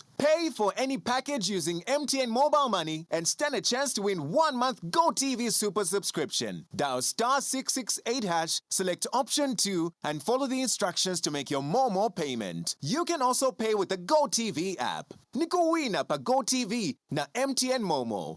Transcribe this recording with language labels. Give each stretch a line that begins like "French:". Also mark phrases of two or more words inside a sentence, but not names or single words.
English: Pay for any package using MTN Mobile Money and stand a chance to win 1 month GoTV Super subscription. Dial *668#, select option 2, and follow the instructions to make your Momo payment. You can also pay with the GoTV app.
Bemba: Nikuwina pa GoTV na MTN Momo.